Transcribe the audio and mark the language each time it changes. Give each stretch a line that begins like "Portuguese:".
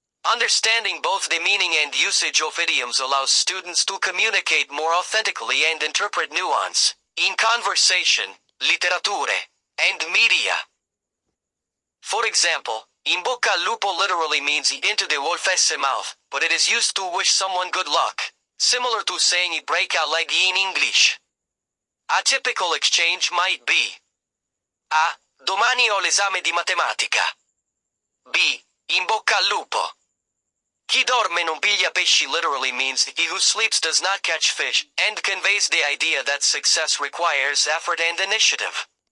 English: Understanding both the meaning and usage of idioms allows students to communicate more authentically and interpret nuance in conversation, literature, and media. For example,
Italian: in bocca al lupo
English: literally means into the wolf's mouth, but it is used to wish someone good luck, similar to saying I break a leg in English. A typical exchange might be A.
Italian: Domani ho l'esame di matematica. B. In bocca al lupo. Chi dorme non piglia pesci
English: literally means he who sleeps does not catch fish, and conveys the idea that success requires effort and initiative.